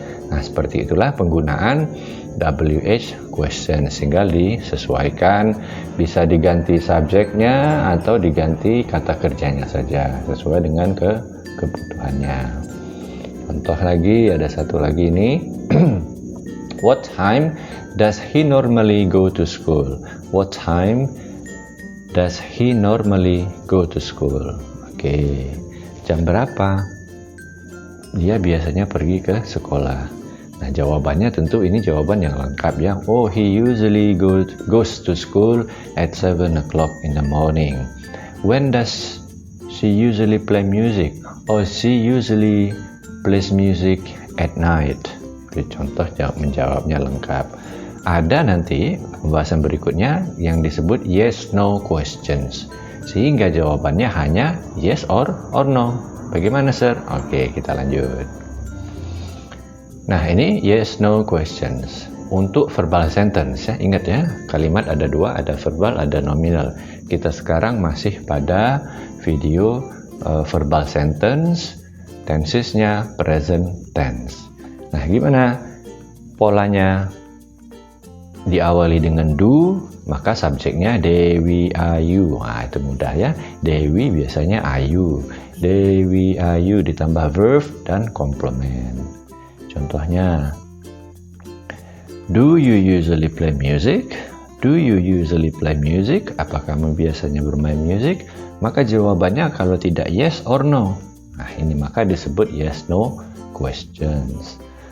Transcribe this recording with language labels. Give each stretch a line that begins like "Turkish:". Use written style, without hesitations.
Indonesian: Nah, seperti itulah penggunaan WH question, sehingga disesuaikan, bisa diganti subjeknya atau diganti kata kerjanya saja sesuai dengan kebutuhannya. Contoh lagi, ada satu lagi ini.
English: What time does he normally go to school? What time does he normally go to school?
Indonesian: Oke, jam berapa dia biasanya pergi ke sekolah? Nah, jawabannya tentu ini jawaban yang lengkap ya.
English: Oh, he usually goes to school at 7 o'clock in the morning. When does she usually play music? Oh, she usually plays music at night.
Indonesian: Itu contoh menjawabnya lengkap. Ada nanti pembahasan berikutnya yang disebut yes no questions, sehingga jawabannya hanya
English: yes or no.
Indonesian: Bagaimana, sir? Oke, kita lanjut. Nah, ini yes no questions untuk verbal sentence ya. Ingat ya, kalimat ada dua, ada verbal, ada nominal. Kita sekarang masih pada video verbal sentence, tensesnya present tense. Nah, gimana polanya? Diawali dengan do, maka subjeknya Dewi Ayu. Nah, itu mudah ya. Dewi biasanya Ayu. Dewi Ayu ditambah verb dan komplement.
English: Contohnya, do you usually play music? Do you usually play music?
Indonesian: Apakah kamu biasanya bermain musik? Maka jawabannya kalau tidak
English: yes or no.
Indonesian: Nah, ini maka disebut yes no questions.